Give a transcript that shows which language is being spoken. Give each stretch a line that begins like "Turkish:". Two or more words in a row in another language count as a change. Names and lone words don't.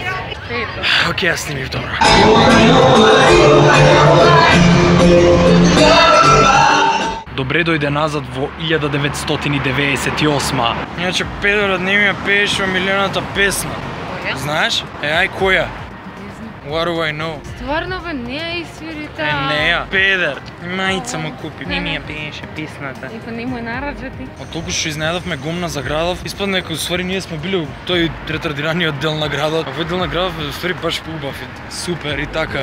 Macedonian: Океј, ја снимив добро. Добре дојде назад во 1998. Иначе педерот не ми ја пееше омилената песна. Знаеш? Ај која?
English: What do I know?
Macedonian: Стварно бе, не ја изсвири таа. Не ја, педер. Мајца му купи. Не ми ја пееше песната. И па не му е нараджати. Од толку што изнедавме гомна за градов, испадна дека усвари ние сме били тој ретардираниот дел на градот. А овој дел на градот е усвари баш убав и супер и така.